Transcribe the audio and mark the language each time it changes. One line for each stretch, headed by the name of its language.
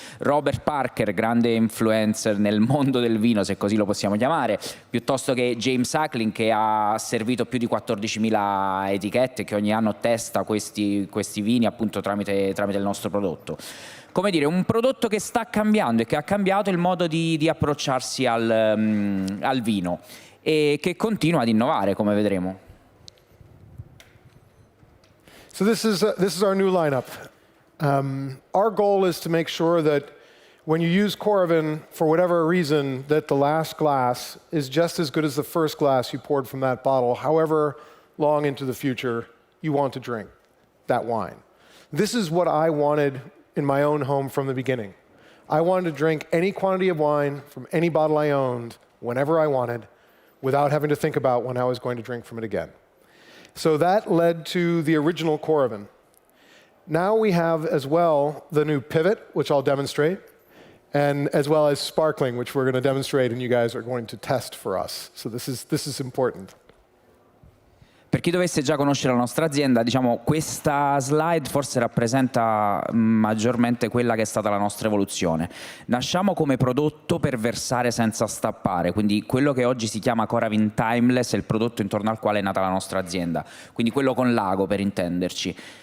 Italian: Robert Parker, grande influencer nel mondo del vino, se così lo possiamo chiamare, piuttosto che James Suckling, che ha servito più di 14.000 etichette, che ogni anno testa questi vini appunto tramite il nostro prodotto. Come dire, un prodotto che sta cambiando e che ha cambiato il modo di approcciarsi al vino e che continua ad innovare, come vedremo.
English: So this is our new lineup. Our goal is to make sure that when you use Coravin, for whatever reason, that the last glass is just as good as the first glass you poured from that bottle, however long into the future you want to drink that wine. This is what I wanted in my own home from the beginning. I wanted to drink any quantity of wine from any bottle I owned whenever I wanted without having to think about when I was going to drink from it again. So that led to the original Coravin. Now we have as well the new Pivot, which I'll demonstrate, and as well as Sparkling, which we're going to demonstrate and you guys are going to test for us. So this is important.
Italian: Per chi dovesse già conoscere la nostra azienda, diciamo, questa slide forse rappresenta maggiormente quella che è stata la nostra evoluzione. Nasciamo come prodotto per versare senza stappare, quindi quello che oggi si chiama Coravin Timeless è il prodotto intorno al quale è nata la nostra azienda, quindi quello con l'ago per intenderci.